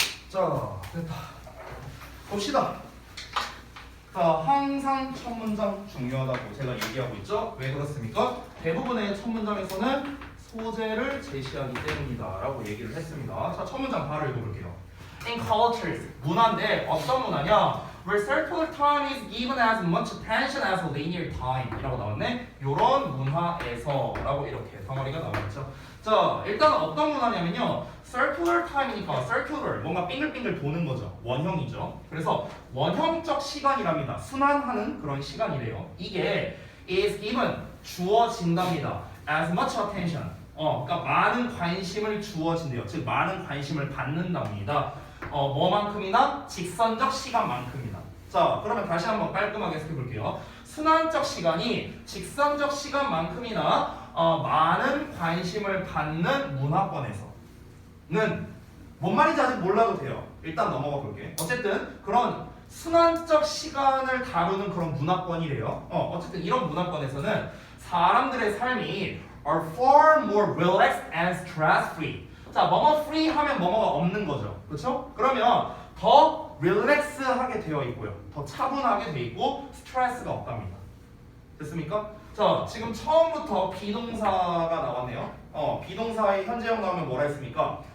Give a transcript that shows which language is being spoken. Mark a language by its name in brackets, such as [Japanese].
[Korean] 자, 됐다. 봅시다. 자, 항상 첫 문장 중요하다고 제가 얘기하고 있죠. 왜 그렇습니까? 대부분의 첫 문장에서는 소재를 제시하기 때문이다 라고 얘기를 했습니다. 자, 첫 문장 바로 읽어볼게요. In cultures, 문화인데 어떤 문화냐? [English] Where circular time is given as much attention as linear time 이라고 나왔네. [Korean] 요런 문화에서 라고 이렇게 덩어리가 나와있죠. 자, 일단 어떤 문화냐면요, circular time이니까 circular, 뭔가 빙글빙글 도는 거죠. 원형이죠. 그래서 원형적 시간이랍니다. 순환하는 그런 시간이래요. 이게 is given, 주어진답니다. as much attention, 그러니까 많은 관심을 주어진대요. 즉 많은 관심을 받는답니다. 뭐만큼이나 직선적 시간만큼이나. 자, 그러면 다시 한번 깔끔하게 해볼게요. 순환적 시간이 직선적 시간만큼이나 많은 관심을 받는 문화권에서는 뭔 말인지 아직 몰라도 돼요. 일단 넘어가 볼게. 어쨌든 그런 순환적 시간을 다루는 그런 문화권이래요. [English] 어쨌든 이런 문화권에서는 사람들의 삶이 are far more relaxed and stress-free. [Korean] 자, 뭐뭐 free 하면 뭐뭐가 없는 거죠. 그렇죠? 그러면 더 릴렉스하게 되어 있고요. 더 차분하게 되어 있고 스트레스가 없답니다. 됐습니까? 자, 지금 처음부터 비동사가 나왔네요. 비동사의 현재형 나오면 뭐라 했습니까?